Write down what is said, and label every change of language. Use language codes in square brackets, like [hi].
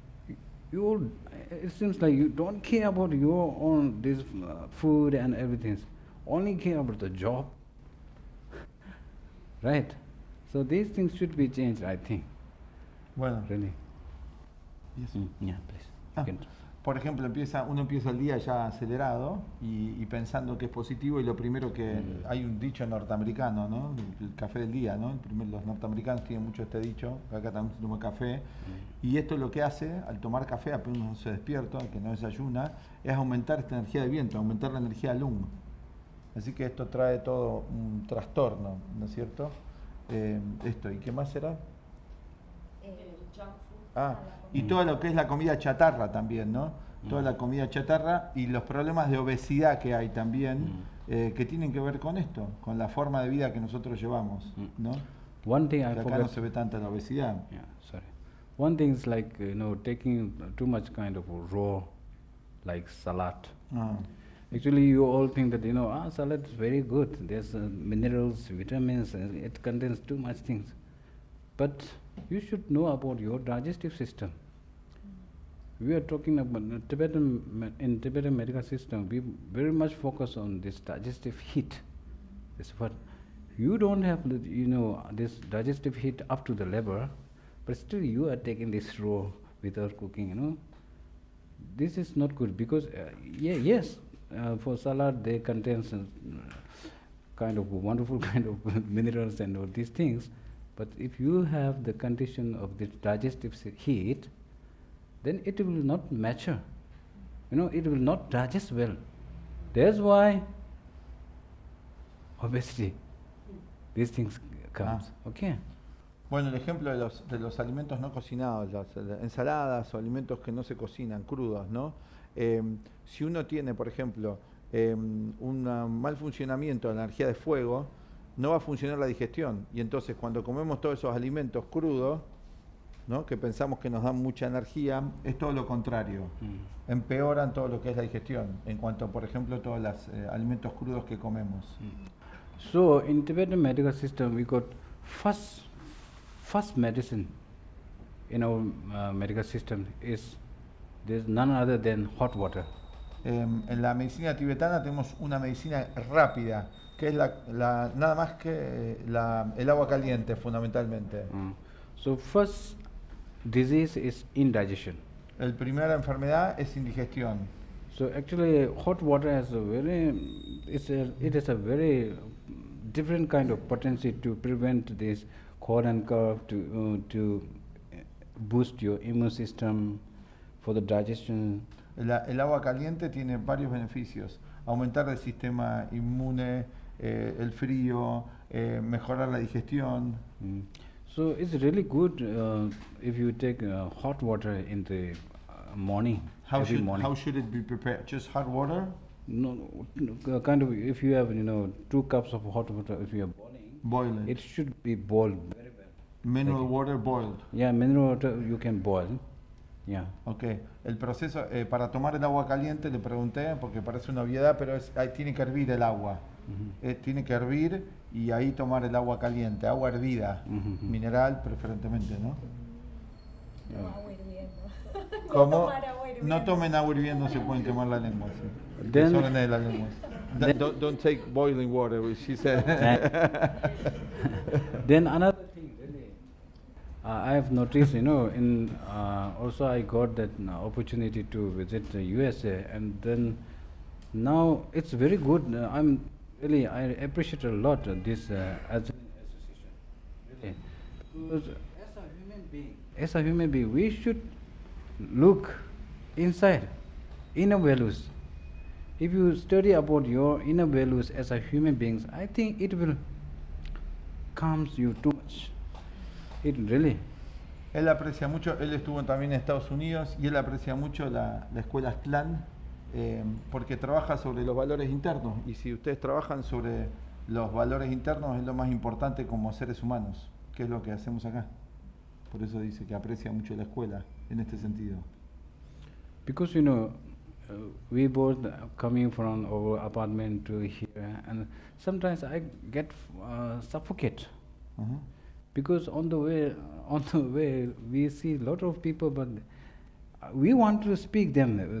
[en] It seems like you don't care about your own this food and everything. Only care about the job, right? So these things should be changed, I think. [es] Bueno. [en] Really. Yes. Yeah, please. [es] Por ejemplo, uno empieza el día ya acelerado y pensando que es positivo, y lo primero que hay un dicho norteamericano, ¿no? El café del día, ¿no? Los norteamericanos tienen mucho este dicho, que acá también se toma café, y esto lo que hace al tomar café, apenas uno se despierta, que no desayuna, es aumentar esta energía de viento, aumentar la energía de lung. Así que esto trae todo un trastorno, ¿no es cierto? Esto, ¿y qué más será? Y todo lo que es la comida chatarra también, ¿no? Toda la comida chatarra y los problemas de obesidad que hay también, que tienen que ver con esto, con la forma de vida que nosotros llevamos, ¿no? [en] One thing [es] que acá no se ve tanta la obesidad. [en] Yeah, sorry. One thing is like, taking too much kind of raw, like salad. Actually, you all think that, salad is very good. There's minerals, vitamins, it contains too much things. But you should know about your digestive system. We are talking about in Tibetan medical system, we very much focus on this digestive heat. That's what you don't have, this digestive heat up to the liver, but still you are taking this raw without cooking. This is not good because yes, for salad they contain some kind of wonderful kind of minerals and all these things. But if you have the condition of the digestive heat, then it will not mature. It will not digest well. That's why obesity, these things comes. Okay. [es] Bueno, el ejemplo de los alimentos no cocinados, las ensaladas o alimentos que no se cocinan, crudos, ¿no? Si uno tiene, por ejemplo, un mal funcionamiento de la energía de fuego, no va a funcionar la digestión, y entonces cuando comemos todos esos alimentos crudos, ¿no? Que pensamos que nos dan mucha energía, es todo lo contrario. Empeoran todo lo que es la digestión, en cuanto, por ejemplo, todos los alimentos crudos que comemos. [en] So in Tibetan medical system, we got first medicine in our medical system is there's none other than hot water. [es] En la medicina tibetana tenemos una medicina rápida, que es nada más que el agua caliente, fundamentalmente. [en] So first disease is indigestion. [es] La primera enfermedad es indigestión. [en] So actually hot water has it has a very different kind of potency to prevent this cold and cough, to boost your immune system, for the digestion. [es] El agua caliente tiene varios beneficios: aumentar el sistema inmune, el frío, mejorar la digestión. [en] So it's really good if you take hot water in the morning. How should it be prepared? Just hot water? No, kind of. If you have 2 cups of hot water, if you are boil it. It should be boiled very well. Mineral water boiled. Yeah, mineral water you can boil. Yeah. Okay. [es] El proceso para tomar el agua caliente, le pregunté porque parece una obviedad, pero tiene que hervir el agua. Tiene que hervir y ahí tomar el agua caliente, agua hervida, mineral preferentemente, ¿no? No, agua hirviendo. ¿Cómo? No tomen agua hirviendo, se pueden quemar la lengua. Sí. Desorden de la lengua. [en] Don't take boiling water, she said. Then another thing, really, I have noticed, in also I got that opportunity to visit the USA, and then now it's very good. I appreciate a lot this Aztlan association, really, because as a human being, we should look inside inner values. If you study about your inner values as a human beings, I think it will calms you too much. It really. [es] Él aprecia mucho, él estuvo también en Estados Unidos y él aprecia mucho la escuela Astlan porque trabaja sobre los valores internos, y si ustedes trabajan sobre los valores internos es lo más importante como seres humanos, que es lo que hacemos acá. Por eso dice que aprecia mucho la escuela en este sentido. [en] Because we both coming from our apartment to here, and sometimes I get suffocate. Because on the way we see a lot of people, but we want to speak them.